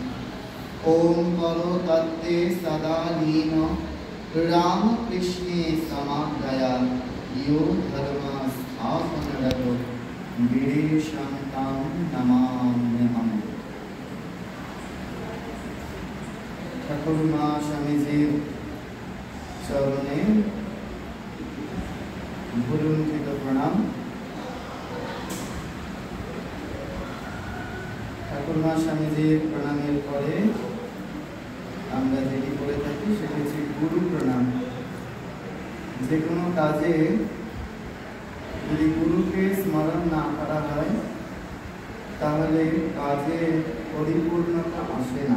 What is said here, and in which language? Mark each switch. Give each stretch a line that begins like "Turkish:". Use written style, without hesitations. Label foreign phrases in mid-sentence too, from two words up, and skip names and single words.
Sanskrit: ओम करो तत्ते सदा लीन रामकृष्णे समादया यो धर्म स्थापनरतो वीरेशान्तां नमाम्यहम्।
Bangla: ঠাকুর মা স্বামীজির চরণে ভূলুণ্ঠিত প্রণাম। ঠাকুর মা স্বামীজির প্রণামের পরে আমরা যেটি করে থাকি সেটি হচ্ছে গুরু প্রণাম। যে কোনো কাজে যদি গুরুকে স্মরণ না করা হয় তাহলে কাজে পরিপূর্ণতা আসে না।